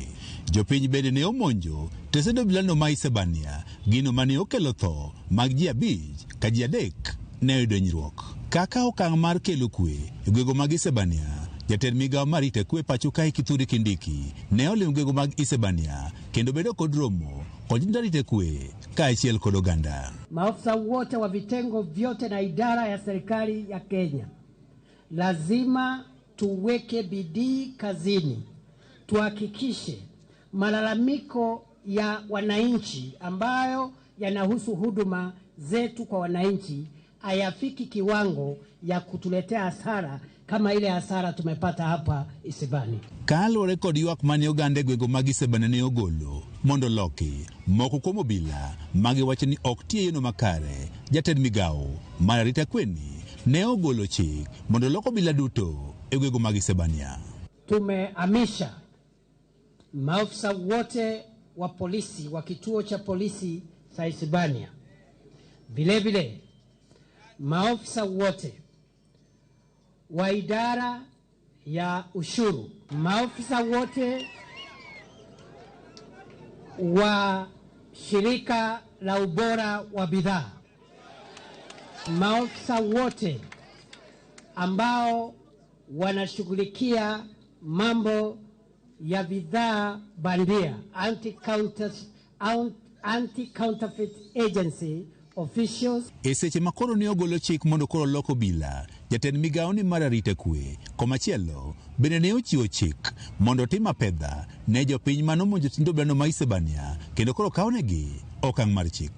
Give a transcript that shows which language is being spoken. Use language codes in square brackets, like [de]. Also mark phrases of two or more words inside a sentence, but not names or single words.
[luo] Jopiny bende ne omonjo tesend obilano ma Isebania, gino mane okelo tho mag ji 5 ka ji 3 ne oyudo hinyruok. Kaka okang' mar kelo kwe e gwego mag Isebania, jatend migawo mar arita kwe pacho kae Kithure Kindiki ne olimo gwego mag Isebania kendo bedo kod romo kod jotend arita kwe kaachiel kod oganda. [sw] Maafisa wote wa vitengo vyote na idara ya serikali ya Kenya lazima tuweke bidii kazini, tuhakikishe malalamiko ya wananchi ambayo yanahusu huduma zetu kwa wananchi hayafiki kiwango ya kutuletea hasara kama ile hasara tumepata hapa Isebania. [luo] Kalore kod ywak mane oganda gwego mag Isebania ne ogolo mondo loki moko kuom obila magi wacho ni ok tie yono makare, jatend migawo mar arita kweni ne ogolo chik mondo loko obila duto e gwego mag Isebania. [sw] Tumehamisha maafisa wote wa polisi wa kituo cha polisi cha Isebania, vilevile maafisa wote wa idara ya ushuru, maafisa wote wa shirika la ubora wa bidhaa, maafisa wote ambao wanashughulikia mambo ya bidhaa bandia, [en] anti-counterfeit agency officials. [luo] Eseche makoro ne ogolo chik mondo koro loko bila, jatend migawo ni mar arita kwe komachielo bende ne ochiwo chik mondo tim apedha ne jopiny manomonjo tindo obilano ma Isebania kendo koro kaonegi okang' mar chik.